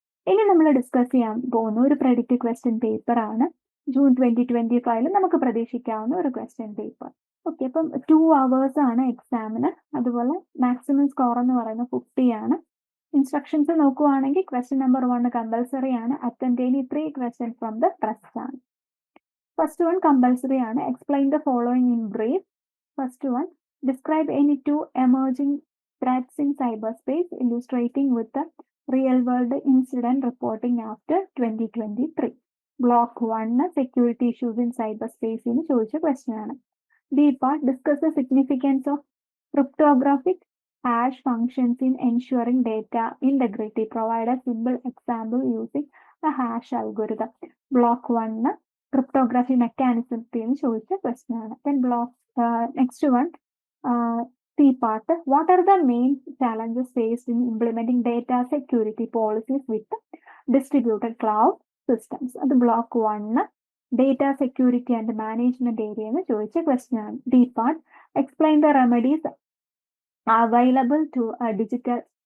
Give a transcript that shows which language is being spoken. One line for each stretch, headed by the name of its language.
Malayalam: ഇനി നമ്മൾ ഡിസ്കസ് ചെയ്യാൻ പോകുന്ന ഒരു പ്രെഡിക്റ്റ് ക്വസ്റ്റ്യൻ പേപ്പർ ആണ് ജൂൺ 2025 നമുക്ക് പ്രതീക്ഷിക്കാവുന്ന ഒരു ക്വസ്റ്റ്യൻ പേപ്പർ. ഓക്കെ, അപ്പം 2 hours ആണ് എക്സാമിന്. അതുപോലെ മാക്സിമം സ്കോർ എന്ന് പറയുന്നത് 50 ആണ്. ഇൻസ്ട്രക്ഷൻസ് നോക്കുവാണെങ്കിൽ ക്വസ്റ്റ്യൻ നമ്പർ 1 കമ്പൽസറി ആണ്.
English: attend any 3 questions from the trust
Malayalam: ആണ്.
English: first one compulsory
Malayalam: ആണ്.
English: Explain the following in brief. First one describe any 2 emerging threats in cyberspace illustrating with the real world incident reporting after 2023. Block 1 security issues in സൈബർസ്പേസിന്
Malayalam: ചോദിച്ച question ആണ്.
English: B part discuss the significance of cryptographic hash functions in ensuring data integrity. Provide a simple example using the hash algorithm. Block 1 cryptography mechanism
Malayalam: ചോദിച്ച question ആണ്.
English: Then block next one C part, what are the main challenges faced in implementing data security policies with distributed cloud systems?
Malayalam: അത്
English: Block 1 data security and management area എന്ന് ചോദിച്ച question ആണ്. D part explain the remedies available to digital